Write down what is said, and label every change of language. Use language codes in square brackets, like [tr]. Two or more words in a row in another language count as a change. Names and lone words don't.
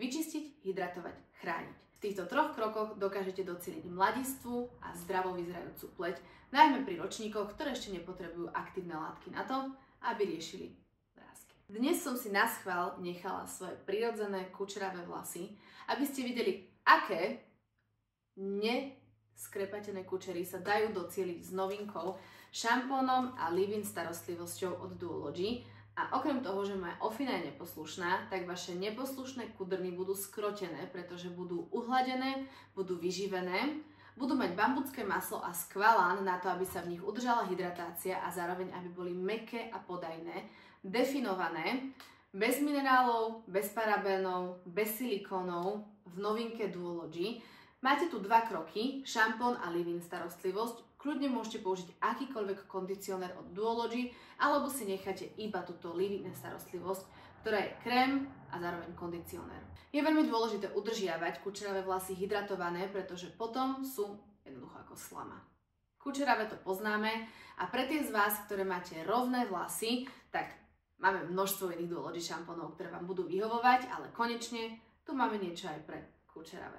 [sk] Vyčistiť, hydratovať, chrániť. V týchto 3 krokoch dokážete docieliť mladistvu a zdravo vyzerajúcu pleť, najmä pri ročníkoch, ktoré ešte nepotrebujú aktívne látky na to, aby riešili vrásky. Dnes som si naschvál nechala svoje prirodzené kučeravé vlasy, aby ste videli, aké neskrepatené kučery sa dajú docieliť s novinkou, šampónom a leave-in starostlivosťou od Duology. A okrem toho, že moja ofina je neposlušná, tak vaše neposlušné kudrny budú skrotené, pretože budú uhladené, budú vyživené, budú mať bambucké maslo a skvalán na to, aby sa v nich udržala hydratácia a zároveň, aby boli mäkké a podajné, definované, bez minerálov, bez parabénov, bez silikónov, v novinke Duology. Máte tu 2 kroky, šampón a leave-in starostlivosť. Kľudne môžete použiť akýkoľvek kondicionér od Duology, alebo si necháte iba túto leave-in starostlivosť, ktorá je krém a zároveň kondicionér. Je veľmi dôležité udržiavať kučeravé vlasy hydratované, pretože potom sú jednoducho ako slama. Kučeravé to poznáme a pre tie z vás, ktoré máte rovné vlasy, tak máme množstvo iných Duology šampónov, ktoré vám budú vyhovovať, ale konečne tu máme niečo aj pre kučeravé.